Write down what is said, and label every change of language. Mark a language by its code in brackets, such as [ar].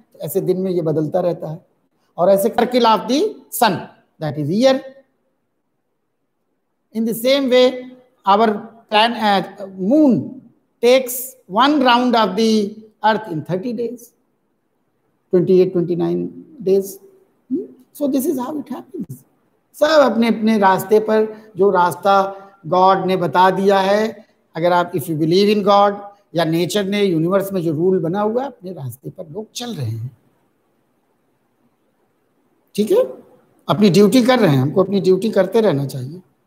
[hi] ऐसे दिन में ये बदलता रहता है. और ऐसे [en] Circle of the sun, that is year. In the same way our moon takes one round of the earth in 30 days, 28-29 days. So this is how it happens. [hi] सब अपने अपने रास्ते पर, जो रास्ता गॉड ने बता दिया है, अगर आप [en] if you believe in God [hi] या नेचर ने, यूनिवर्स में जो रूल बना हुआ है, अपने रास्ते पर लोग चल रहे हैं. ठीक है, अपनी ड्यूटी कर रहे हैं. हमको अपनी ड्यूटी करते रहना चाहिए.